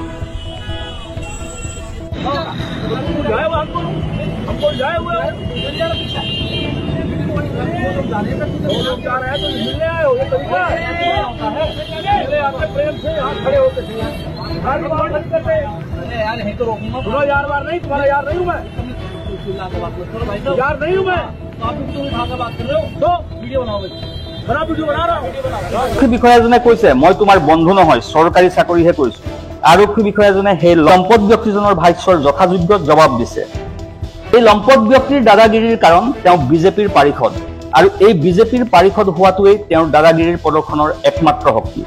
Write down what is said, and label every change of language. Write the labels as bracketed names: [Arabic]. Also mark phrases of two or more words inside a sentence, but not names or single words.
[Hindi] जाए वो हमको जाए हुए लोग जा रहे हैं तो मिलने आए हो, ये तरीका है। मिलने आते प्रेम से यहाँ खड़े होते थे। यार नहीं तो रोकूंगा। सुनो यार, बार नहीं, तुम्हारा यार नहीं हूँ मैं, यार नहीं हूँ मैं। आप बात कर रहे हो तो वीडियो बनाओ, खराब वीडियो बना रहा हूँ। [Assamese] আৰক্ষী বিষয়াজনে কৈছে মই তোমাৰ বন্ধু নহয়, চৰকাৰী চাকৰিহে কৰিছো। আৰক্ষী বিষয়াজনে সেই লম্পট ব্যক্তিজনৰ ভাষ্যৰ যথাযোগ্য জবাব দিছে। এই লম্পট ব্যক্তিৰ দাদাগিৰিৰ কাৰণ তেওঁ বিজেপিৰ পাৰিষদ, আৰু এই বিজেপিৰ পাৰিষদ হোৱাটোৱেই তেওঁৰ দাদাগিৰিৰ প্ৰদৰ্শনৰ একমাত্ৰ শক্তি।